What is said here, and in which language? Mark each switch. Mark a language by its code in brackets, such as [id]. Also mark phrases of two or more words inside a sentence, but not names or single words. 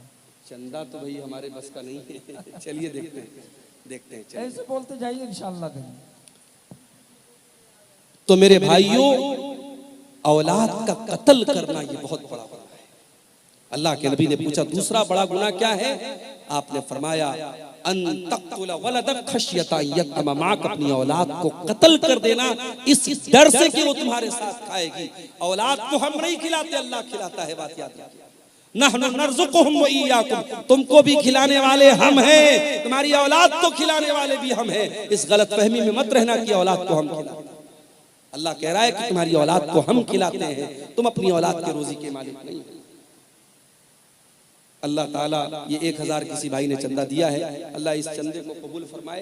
[hi] चंदा तो भाई हमारे बस का नहीं है। चलिए देखते हैं, देखते हैं, चलिए। ऐसे बोलते जाइए, इंशाअल्लाह देंगे। तो मेरे भाइयों, औलाद का कत्ल करना ये बहुत बड़ा गुनाह है। अल्लाह के नबी ने पूछा दूसरा बड़ा गुनाह क्या है? आपने फरमाया [ar] أن تقتل ولدك خشية يطعم معك, [hi] अपनी औलाद को कत्ल कर देना इस डर से कि वो तुम्हारे साथ खाएगी। औलाद को हम नहीं खिलाते, अल्लाह खिलाता है, बात याद रखिए। [ar] نحن نرزقهم و إياكم, [hi] तुमको भी खिलाने वाले हम हैं, तुम्हारी औलाद को खिलाने वाले भी हम हैं। इस गलत फहमी में मत रहना कि औलाद को हम खिलाते हैं। अल्लाह कह रहा है कि तुम्हारी औलाद को हम खिलाते हैं, तुम अपनी औलाद के रोजी के मालिक नहीं हो। अल्लाह ताला ये 1000 किसी भाई ने चंदा दिया है, अल्लाह इस चंदे को कबूल फरमाए।